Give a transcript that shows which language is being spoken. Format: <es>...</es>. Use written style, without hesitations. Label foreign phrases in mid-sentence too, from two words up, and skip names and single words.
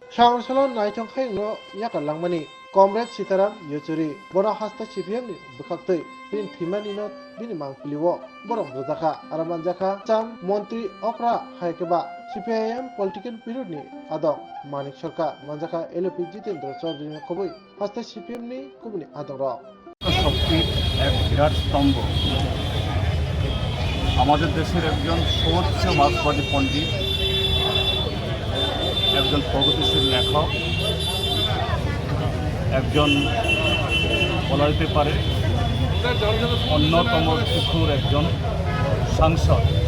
<trp>Sangsalon naitong khay no yakan langmani Comrade Sitaram Yechuri bora hasta CPM ni bukhaktei bin thimani no bini mangpiliwo borok rojaka aramanjaka cham মন্ত্রী okra haikeba CPIM</trp> <en>political period</en> <trp>ni adok Manik Sarkar manjaka LP Jitendra Chaudhary ni khoboi hasta CPM ni kubuni adok rok</trp> <bn>শক্তির এক বিরাট স্তম্ভ আমাদের দেশের একজন সর্বোচ্চ মার্ক্সবাদী পণ্ডিত, একজন প্রগতিশীল লেখক, একজন বলা যেতে পারে অন্যতম শিক্ষুর একজন সাংসদ,</bn>